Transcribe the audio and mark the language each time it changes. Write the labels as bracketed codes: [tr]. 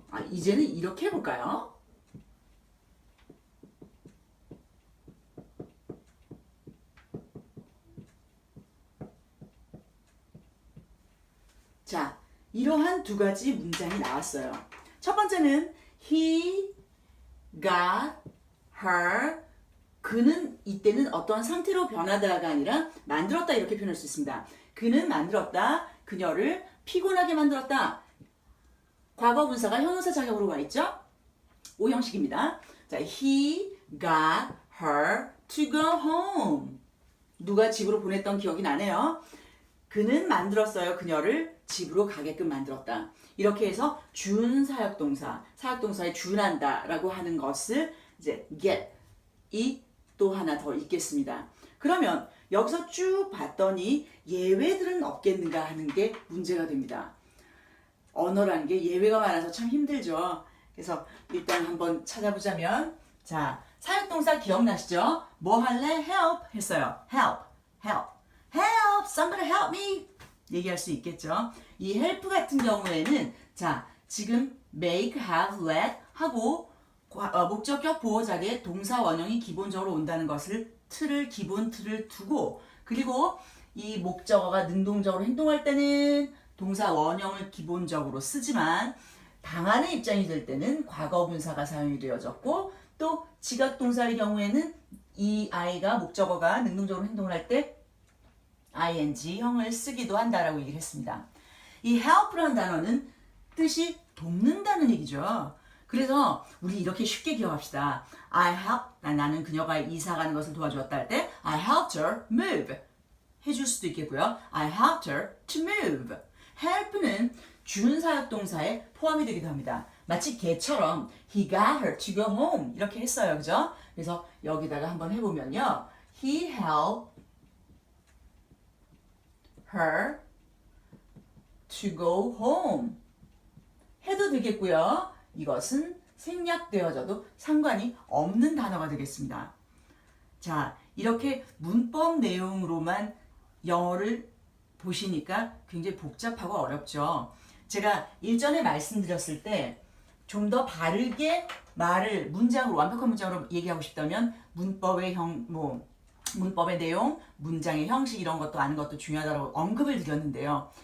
[ko] 이제는 이렇게 해볼까요? 자, 이러한 두 가지 문장이 나왔어요. 첫 번째는 [en] he got her. [ko] 그는 이때는 어떠한 상태로 변하다가 아니라 만들었다 이렇게 표현할 수 있습니다. 그는 만들었다. 그녀를 피곤하게 만들었다. 과거 분사가 형용사 작용으로 와 있죠? 오 형식입니다. 자, [en] he got her to go home. [ko] 누가 집으로 보냈던 기억이 나네요. 그는 만들었어요. 그녀를 집으로 가게끔 만들었다. 이렇게 해서 준사역동사, 사역동사에 준한다라고 하는 것을 이제 get이 또 하나 더 있겠습니다. 그러면 여기서 쭉 봤더니 예외들은 없겠는가 하는 게 문제가 됩니다. 언어라는 게 예외가 많아서 참 힘들죠. 그래서 일단 한번 찾아보자면 자, 사역동사 기억나시죠? 뭐 할래? help 했어요. [en] help, help, help, somebody help me [ko] 얘기할 수 있겠죠. 이 help 같은 경우에는 자, 지금 [en] make, have, let [ko] 하고 목적격 보호 자리에 동사 원형이 기본적으로 온다는 것을 기본 틀을 두고 그리고 이 목적어가 능동적으로 행동할 때는 동사 원형을 기본적으로 쓰지만 당하는 입장이 될 때는 과거 분사가 사용이 되어졌고 또 지각동사의 경우에는 이 아이가 목적어가 능동적으로 행동을 할 때 ing형을 쓰기도 한다라고 얘기를 했습니다. 이 help라는 단어는 뜻이 돕는다는 얘기죠. 그래서 우리 이렇게 쉽게 기억합시다. I help, 나는 그녀가 이사 가는 것을 도와주었다 할 때 [en] I helped her move [ko] 해줄 수도 있겠고요. [en] I helped her to move. [ko] help는 준사역동사에 포함이 되기도 합니다. 마치 걔처럼 [en] he got her to go home [ko] 이렇게 했어요. 그죠? 그래서 여기다가 한번 해보면요. [en] He helped her to go home [ko] 해도 되겠고요. 이것은 생략되어져도 상관이 없는 단어가 되겠습니다. 자, 이렇게 문법 내용으로만 영어를 보시니까 굉장히 복잡하고 어렵죠. 제가 일전에 말씀드렸을 때 좀 더 바르게 말을 문장으로 완벽한 문장으로 얘기하고 싶다면 문법의 문법의 내용, 문장의 형식 이런 것도 아는 것도 중요하다고 언급을 드렸는데요.